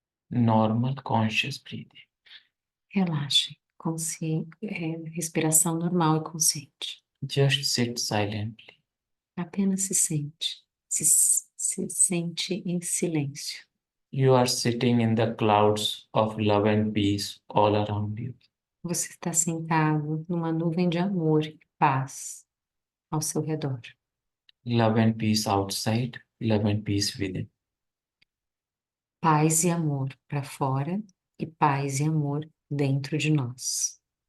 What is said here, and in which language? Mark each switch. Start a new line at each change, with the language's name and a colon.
English: Normal conscious breathing.
Portuguese: Relaxe. Respiração normal e consciente.
English: Just sit silently.
Portuguese: Apenas se sente. Se sente em silêncio.
English: You are sitting in the clouds of love and peace all around you.
Portuguese: Você está sentado numa nuvem de amor e paz ao seu redor.
English: Love and peace outside, love and peace within.
Portuguese: Paz e amor para fora e paz e amor dentro de nós.